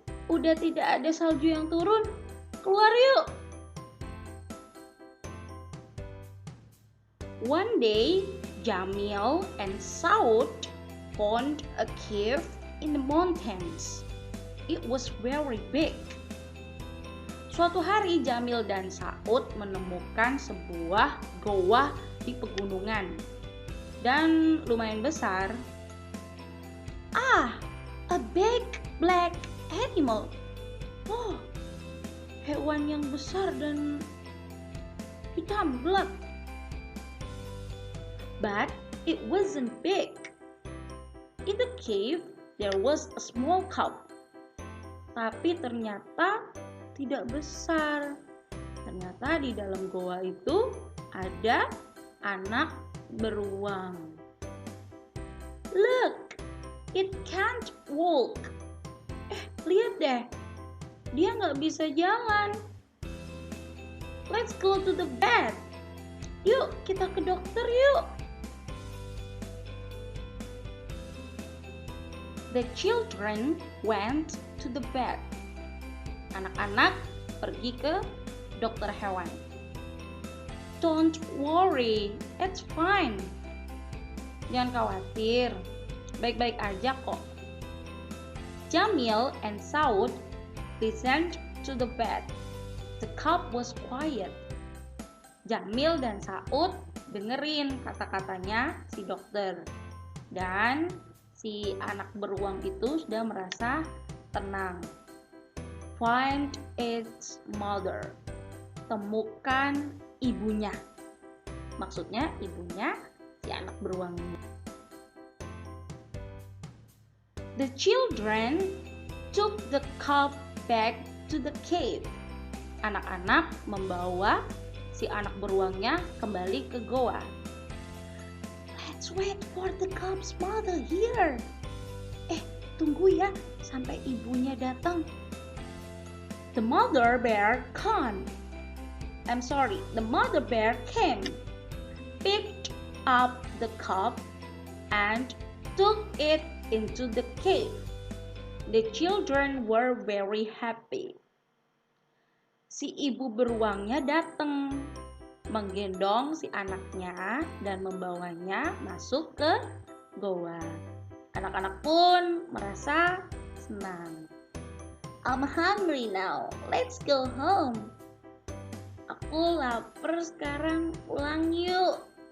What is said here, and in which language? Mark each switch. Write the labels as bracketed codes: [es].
[id] Udah tidak ada salju yang turun. Keluar yuk. [en] One day, Jamil and Saud found a cave in the mountains. It was very big. [id] Suatu hari Jamil dan Saud menemukan sebuah goa di pegunungan dan lumayan besar. [en] A big black animal. [id] Oh, hewan yang besar dan hitam gelap. [en] But it wasn't big. In the cave, there was a small cub. [id] Tapi ternyata tidak besar. Ternyata di dalam goa itu ada anak beruang. [en] Look, it can't walk. [id] Lihat deh, dia nggak bisa jalan. [en] Let's go to the vet. [id] Yuk, kita ke dokter yuk. [en] The children went to the vet. [id] Anak-anak pergi ke dokter hewan. [en] Don't worry, it's fine. [id] Jangan khawatir, baik-baik aja kok. [en] Jamil and Saud listened to the vet. The cub was quiet. [id] Jamil dan Saud dengerin kata-katanya si dokter. Dan si anak beruang itu sudah merasa tenang. [en] Find its mother. [id] Temukan ibunya. Maksudnya ibunya si anak beruang ini. [en] The children took the cub back to the cave. [id] Anak-anak membawa si anak beruangnya kembali ke goa. [en] Let's wait for the cub's mother here. [id] Tunggu ya sampai ibunya datang. [en] The mother bear came. The mother bear came, picked up the cub, and took it into the cave. The children were very happy. [id] Si ibu beruangnya datang, menggendong si anaknya dan membawanya masuk ke goa. Anak-anak pun merasa senang. [en] I'm hungry now. Let's go home. [id] Aku lapar sekarang, pulang yuk.